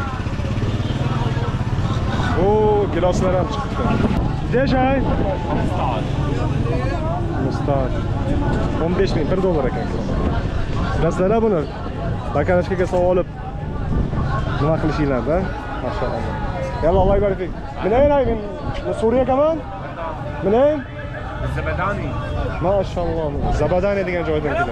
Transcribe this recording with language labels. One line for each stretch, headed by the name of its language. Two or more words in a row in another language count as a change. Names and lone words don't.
Uzbek: O, giloslar ham chiqdi. Deshay? 15 ming, $1 ekan. Bilasizlar buni bakarashkaga sovib olib nima qilishinglar-da?
Arabic: ما شاء الله. يلا الله يبارك فيك. منين هاي من سوريا كمان؟ منين؟ الزبداني Mashallah.
Uzbek: Zabadani degan joydan keldim.